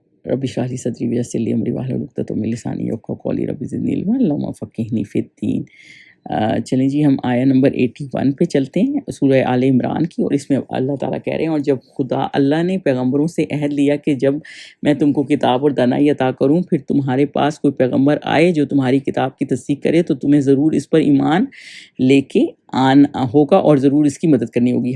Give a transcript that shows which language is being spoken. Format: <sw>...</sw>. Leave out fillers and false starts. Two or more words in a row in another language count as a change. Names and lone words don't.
<ar>رب اشرح لي صدري ويسر لي أمري واحلل عقدة من لساني يفقهوا قولي رب زدني علما اللهم فقهني في الدين.</ar> <hi>चलें जी, हम आया नंबर 81 पे चलते हैं, सूरह आले इमरान की। और इसमें अल्लाह ताला कह रहे हैं, और जब अल्लाह ने पैगम्बरों से अहद लिया कि जब मैं तुमको किताब और दानाई अता करूं, फिर तुम्हारे पास कोई पैगम्बर आए जो तुम्हारी किताब की तस्दीक करे, तो तुम्हें ज़रूर इस पर ईमान लेके आना होगा और ज़रूर इसकी मदद करनी होगी।</hi>